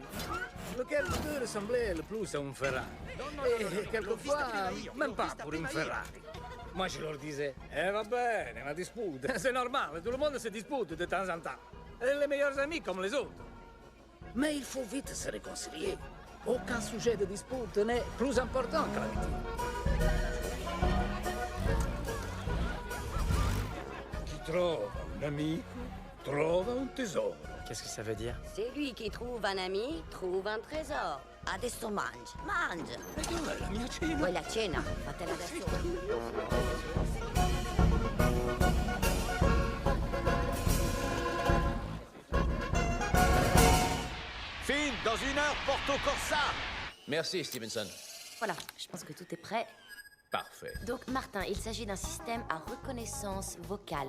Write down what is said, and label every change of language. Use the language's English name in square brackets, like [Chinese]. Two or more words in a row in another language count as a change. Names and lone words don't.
[French] Lequel de deux ressemblait le plus à un Ferrari. Et quelquefois, même pas pour une Ferrari. Moi, je leur disais, [Italian] va bene, [French] la dispute. C'est normal, tout le monde se dispute de temps en temps. Et les meilleurs amis comme les autres. Mais il faut vite se réconcilier. Aucun sujet de dispute n'est plus important que l'amitié. [Italian] Chi trova un amico, trova un tesoro. [French] Qu'est-ce que ça veut dire? C'est lui qui trouve un ami, trouve un trésor. [Italian] Adesso mangia, mangia. E dov'è la mia cena? Vuoi la cena? Fatela da sola. [French] Finn, dans 1 heure, Porto Corsa. Merci, Stevenson. Voilà, je pense que tout est prêt. Parfait. Donc, Martin, il s'agit d'un système à reconnaissance vocale.